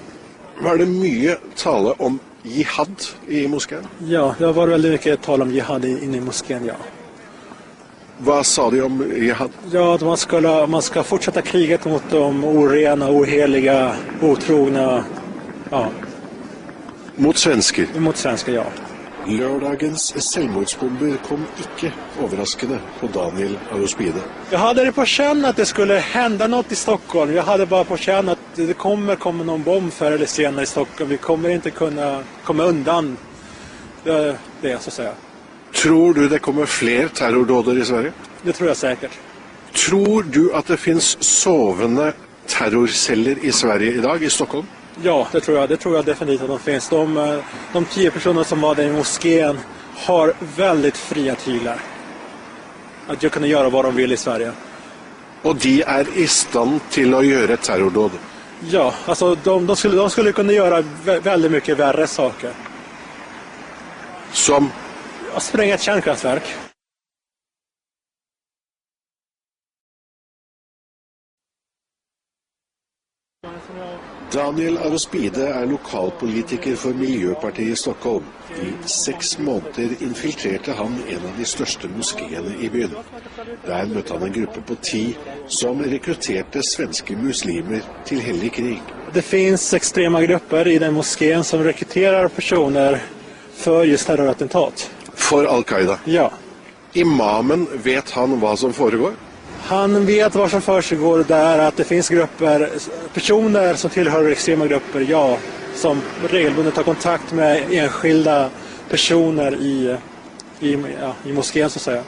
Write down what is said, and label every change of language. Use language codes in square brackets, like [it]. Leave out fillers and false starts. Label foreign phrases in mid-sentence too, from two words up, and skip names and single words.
[sv] Var det mycket tale om jihad i moskén? Ja, det var väldigt mycket tal om jihad inne i moskén, ja. Vad sa de om jihad? Ja, att man ska fortsätta kriget mot de orena, oheliga, otrogna. Ja. [no] Mot svensker? Mot svensker, ja. Lørdagens selvmordsbomber kom ikke overraskende på Daniel Arospide. [sv] Jag hade det på känn att det skulle hända något i Stockholm. Jag hade bara på känn att det kommer någon bomb förr eller senare i Stockholm. Vi kommer inte kunna komma undan det så att säga. Tror du det kommer fler terrordåder i Sverige? Det tror jag säkert. Tror du att det finns sovende terrorceller i Sverige idag, i Stockholm? Ja, det tror jag definitivt att de finns. De 10 personer som var där i moskén har väldigt fria tyglar. Att jag kunna göra vad de vill i Sverige. [no] Og de er i stand til å gjøre terrordåd? [sv] Ja, alltså de skulle kunna göra väldigt mycket värre saker. Som? Att spränga ett kärnkraftverk. [no] Daniel Arospide er lokalpolitiker for Miljøpartiet i Stockholm. I 6 måneder infiltrerte han en av de største moskeene i byen. Der møtte han en gruppe på 10 som rekrutterte svenske muslimer til hellig krig. [sv] Det finns extrema grupper i den moskén som rekryterar personer för just terrorattentat. [no] For Al-Qaida? Ja. Imamen, vet han hva som foregår? [sv] Han vet vad som försiggår där, att det finns personer som tillhör extrema grupper, ja, som regelbundet tar kontakt med enskilda personer i moskén så att säga.